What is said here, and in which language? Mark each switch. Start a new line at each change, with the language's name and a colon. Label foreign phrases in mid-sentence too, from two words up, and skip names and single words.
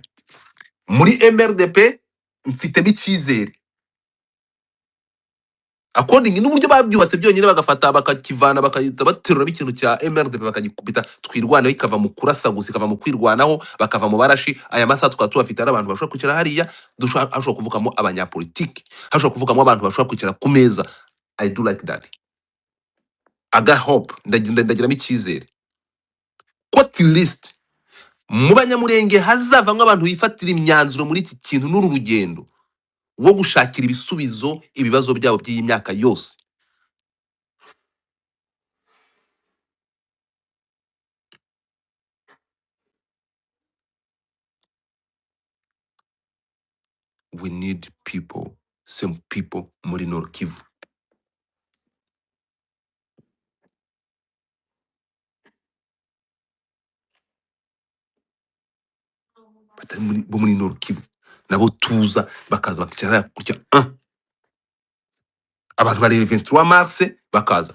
Kinyarwanda: Muri MRDP mfitemo icyizere, according n'uburyo babyubatse byonyine, bagafata bakakivana bakahita baterura ikintu cya MRDP bakagikubita twirwanaho, ikava mu kurasa gusa, ikava mu kwirwanaho, bakava mu barashi. Aya masaha tukaba tubafite ari abantu bashobora kwicara hariya, hashobora kuvugamo abanyapolitiki, hashobora kuvugamo abantu bashobora kwicara ku meza.
English: I do like that.
Kinyarwanda: Aga hope, ndagiramo icyizere ko
English: at least
Kinyarwanda: mu Banyamurenge hazavamo abantu bifatira imyanzuro muri iki kintu n'uru rugendo wo gushakira ibisubizo ibibazo byabo by'iyi myaka yose.
English: We need people, some people muri Nord Kivu.
Kinyarwanda: Batari muri Nord Kivu nabo tuza bakaza bakicara kurya abantu bari 23 mars bakaza.